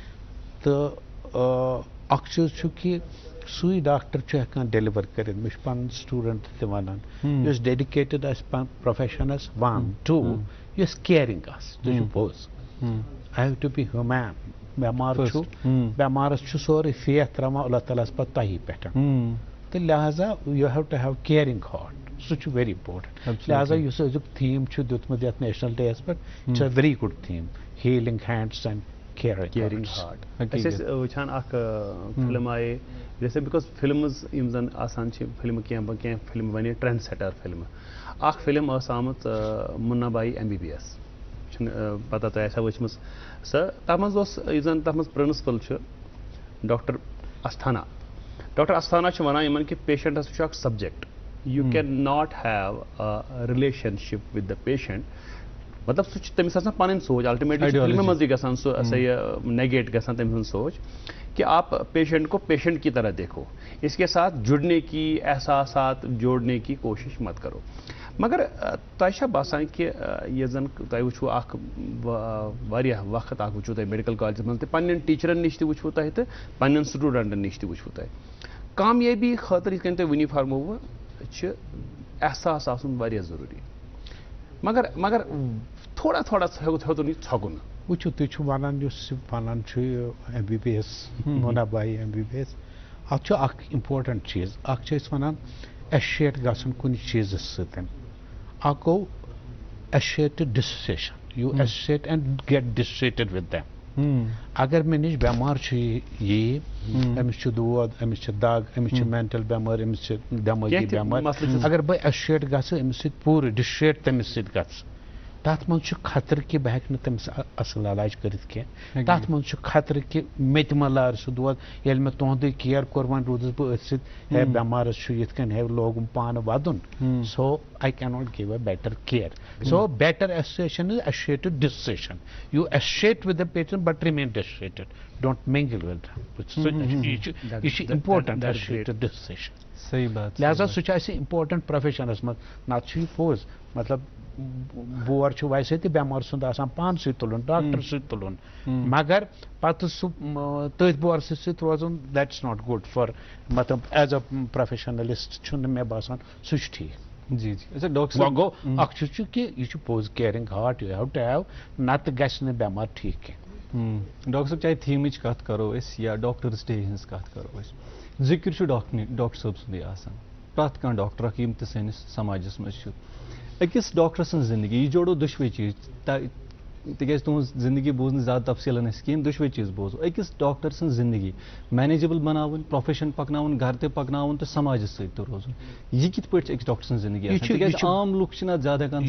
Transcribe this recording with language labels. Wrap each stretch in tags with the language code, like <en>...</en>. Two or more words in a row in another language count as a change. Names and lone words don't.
<ks>تہٕ اکھ چیٖز چھُ کہِ سُے ڈاکٹر چھُ ہٮ۪کان ڈیلِور کٔرِتھ مےٚ چھُ پنُن سٹوٗڈنٹ تہِ ونان یُس ڈیڈِکیٹِڈ آسہِ پروفیشنس 1 2 یُس کیرِنٛگ آسہِ سُہ چھُ پوٚز</ks> <en>I have to be human</en> <ks>بٮ۪مار چھُ بٮ۪مارس چھُ سورُے فیتھ تراوان اللہ تعالیٰ ہس پتہٕ تۄہی پٮ۪ٹھ تہٕ لہذا</ks> <en>you have to have caring heart</en> <ks>سُہ چھُ</ks> <en>very important</en> <ks>لہذا یُس أزیُک تھیٖم چھُ دیُتمُت یتھ</ks> <en>national days</en> <ks>پٮ۪ٹھ یہِ چھُ</ks> <en>very good theme healing hands and caring heart</en> <ks>أسۍ ٲسۍ وٕچھان اکھ فِلم آیے جیسے بِکاز فِلمٕز یِم زن آسان چھِ فِلمہٕ کینٛہہ فِلمہٕ بنے</ks> <en>trend setter</en> <ks>فِلمہٕ اکھ فِلم ٲس آمٕژ مُنا بائی ایم بی بی ایس چھُنہٕ پتہ تۄہہِ آسیا وٕچھمٕژ سۄ تتھ منٛز اوس یُس زن تتھ منٛز پرنسپل چھُ ڈاکٹر استھانا ڈاکٹر استھانا چھُ ونان یِمن کہِ پیشنٹس چھُ اکھ سبجیکٹ</ks> <en>you can not have relationship with the patient</en> <ks>مطلب سُہ چھُ تٔمِس آسان پنٕنۍ سونچ الٹِمیٹلی فِلمہِ منٛزٕے گژھان سُہ ہسا یہِ نیگیٹ گژھان تٔمۍ سٕنٛز سونچ</ks> <ur>کہ آپ پیشنٹ کو پیشنٹ کی طرح دیکھو اس کے ساتھ جڑنے کی احساسات جوڑنے کی کوشش مت کرو</ur> <ks>مگر تۄہہِ چھا باسان کہ یہِ زن تۄہہِ وٕچھو اکھ واریاہ وقت اکھ وٕچھو تۄہہِ میڈیکل کالجس منٛز تہِ پننٮ۪ن ٹیٖچرن نِش تہِ وٕچھو تۄہہِ تہٕ پننٮ۪ن سٹوٗڈنٹن نِش تہِ وٕچھو تۄہہِ کامیٲبی خٲطرٕ یِتھ کٔنۍ تۄہہِ وٕنی فرمووٕ چھِ احساس آسُن واریاہ ضروٗری مگر تھوڑا ہیوٚتُن یہِ ژھۄگُن وٕچھو تُہۍ چھِو ونان یُس ونان چھُ ایم بی بی ایس مونا بائی ایم بی بی ایس اتھ چھُ اکھ اِمپاٹنٹ چیٖز اکھ چھِ أسۍ ونان ایسوسیٹ گژھُن کُنہِ چیٖزس سۭتۍ اکھ گوٚو</ks> <en>associate dissociation you associate and get dissociated with them</en> <ks>اگر مےٚ نِش بٮ۪مار چھُ یی أمِس چھُ دود أمِس چھِ دگ أمِس چھِ مینٹل بٮ۪مٲرۍ أمِس چھِ دٮ۪مٲغی بٮ۪مٲرۍ اگر بہٕ ایسوسیٹ گژھٕ أمِس سۭتۍ پوٗرٕ ڈِسوسیٹ تٔمِس سۭتۍ گژھٕ تات من خطر کہ بہ ہیکہ نہٕ تٔمِس اصل علاج کٔرِتھ کینٛہہ تات من خطرٕ کہ مےٚ تہِ ما لارِ سُہ دود ییٚلہِ مےٚ تُہُنٛدُے کِیر کوٚر وۄنۍ روٗدُس بہٕ أتھۍ سۭتۍ ہے بٮ۪مارَس چھُ یِتھ کٔنۍ ہے لوگُم پانہٕ وَدُن</ks> <en>so I can not give a better care so better association is associated dissociation you associate with the patient but remain dissociated don't mingle with</en> <ks>یہِ چھُ</ks> <en>important associated dissociation</en> <ur>صحیح بات</ur> <ks>لہذا سُہ چھُ اَسہِ اِمپاٹنٹ پروفیشنس منٛز نتہٕ چھُ یہِ پوٚز مطلب بور چھُ ویسے تہِ بٮ۪مار سُنٛد آسان پانسٕے تُلُن ڈاکٹر سۭتۍ تُلُن مگر پتہٕ سُہ تٔتھۍ بورسہٕ سۭتۍ روزُن</ks> <en>that is not good for</en> <ks>مطلب</ks> <en>as a professionalist</en> <ks>چھُنہٕ مےٚ باسان سُہ چھُ ٹھیٖک</ks> <ur>جی جی اچھا ڈاکٹر</ur> <ks>وۄنۍ گوٚو اکھ چیٖز چھُ کہِ یہِ چھُ پوٚز</ks> <en>caring heart you have to have</en> <ks>نتہٕ گژھِ نہٕ بٮ۪مار ٹھیٖک کینٛہہ ڈاکٹر صٲب چاہے تھیمٕچ کتھ کرو أسۍ یا ڈاکٹرس ڈے ہٕنٛز کتھ کرو أسۍ ذِکر چھُ ڈاکٹر صٲب سُنٛدُے آسان پرٛٮ۪تھ کانٛہہ ڈاکٹر اکھ یِم تہِ سٲنِس سماجس منٛز چھُ أکِس ڈاکٹر سٕنٛز زندگی یہِ جوڑو دۄشوے چیٖز تِکیازِ تُہٕنٛز زندگی بوٗز نہٕ زیادٕ تفصیٖلن أسۍ کِہیٖنۍ دۄشوے چیٖز بوزو أکِس ڈاکٹر سٕنٛز زندگی مینیجیبل بناوٕنۍ پروفیشن پکناوُن گرٕ تہِ پکناوُن تہٕ سماجس سۭتۍ تہِ روزُن یہِ کِتھ پٲٹھۍ چھِ أکِس ڈاکٹر سٕنٛز زندگی آسان تِکیازِ عام لُکھ چھِنہٕ اَتھ زیادٕ ہٮ۪کان</ks>